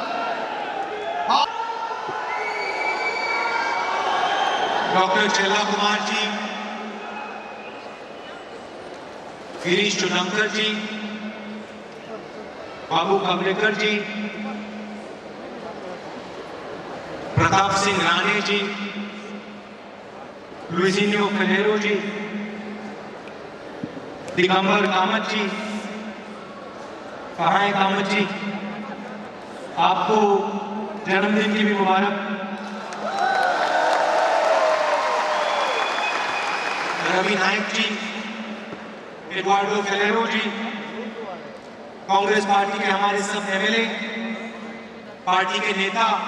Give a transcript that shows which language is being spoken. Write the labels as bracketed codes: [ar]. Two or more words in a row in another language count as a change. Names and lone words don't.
[hi] डॉक्टर चेला कुमार जी, गिरीश चुनंकर जी, बाबू कमलेकर जी, प्रताप सिंह राणे जी, लुइजिनियो फलेरो जी, दिगंबर कामत जी, कहाँ है कामत जी, आपको जन्मदिन की भी मुबारक. रवि नायक जी, एडवार्डो फेलेरो जी, कांग्रेस पार्टी के हमारे सब एमएलए, पार्टी के नेता,